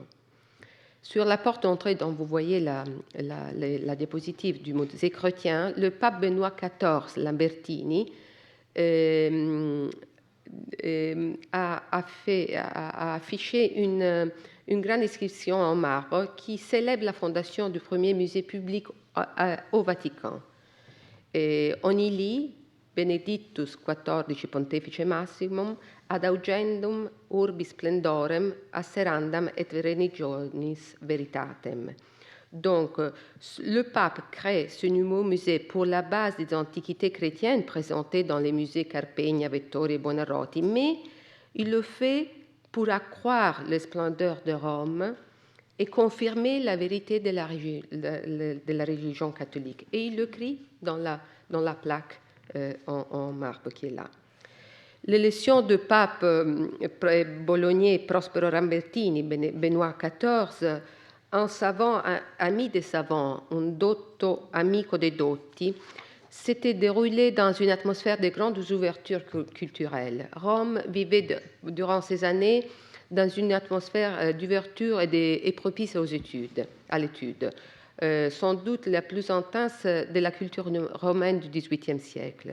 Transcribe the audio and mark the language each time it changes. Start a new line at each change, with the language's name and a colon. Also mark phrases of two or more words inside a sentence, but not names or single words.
French: Sur la porte d'entrée dont vous voyez la diapositive du musée chrétien, le pape Benoît XIV Lambertini a affiché une grande inscription en marbre qui célèbre la fondation du premier musée public au Vatican. Et on y lit
Latin: Benedictus XIV Pontifice Maximum ad augendum urbi splendorem asserandam et religionis veritatem.
French: Donc, le pape crée ce nouveau musée pour la base des antiquités chrétiennes présentées dans les musées Carpegna, Vettori et Buonarroti, mais il le fait pour accroître les splendeurs de Rome et confirmer la vérité de la religion catholique. Et il l'écrit dans la plaque en marbre qui est là. L'élection du pape bolognais Prospero Lambertini, Benoît XIV, un savant ami des savants,
Italian: un dotto amico dei dotti,
French: s'était déroulé dans une atmosphère de grandes ouvertures culturelles. Rome vivait durant ces années dans une atmosphère d'ouverture et propice à l'étude, sans doute la plus intense de la culture romaine du XVIIIe siècle.